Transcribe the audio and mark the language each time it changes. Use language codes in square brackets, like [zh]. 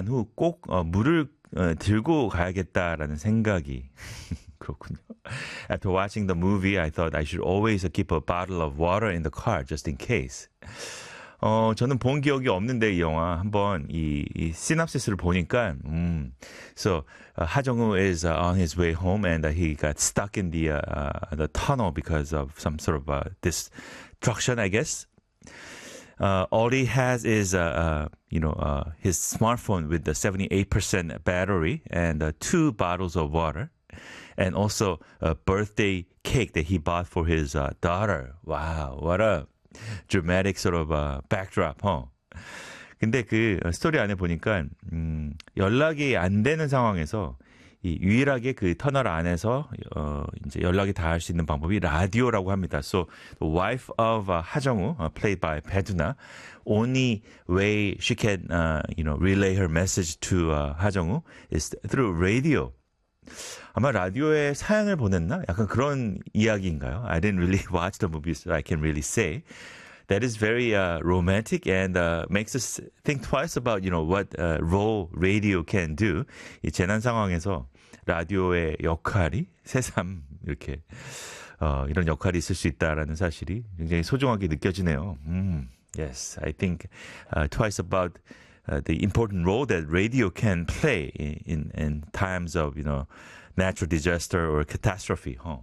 [ko] 후꼭 물을 들고 가야겠다라는 생각이 그렇군요. [en] After watching the movie, I thought I should always keep a bottle of water in the car just in case. [ko] 저는 본 기억이 없는데 이 영화 한번 이 시놉시스를 보니까 [en] So, Ha Jung-woo is on his way home and he got stuck in the tunnel because of some sort of destruction, I guess. All he has is his smartphone with the 78% battery and two bottles of water and also a birthday cake that he bought for his daughter. Wow, what a dramatic sort of backdrop, huh? [ko] 근데 그 스토리 안에 보니까 연락이 안 되는 상황에서 이 유일하게 그 터널 안에서 이제 연락이 닿을 수 있는 방법이 라디오라고 합니다. [en] So, the wife of Ha Jung-woo, played by Bae-doona, only way she can relay her message to Ha Jung-woo is through radio. [ko] 아마 라디오에 사연을 보냈나? 약간 그런 이야기인가요? [en] I didn't really watch the movie, so I can really say. That is very romantic and makes us think twice about what role radio can do. [ko] 이 재난 상황에서 라디오의 역할이 새삼 이렇게 이런 역할이 있을 수 있다라는 사실이 굉장히 소중하게 느껴지네요. [en] Yes, I think twice about the important role that radio can play in times of natural disaster or catastrophe.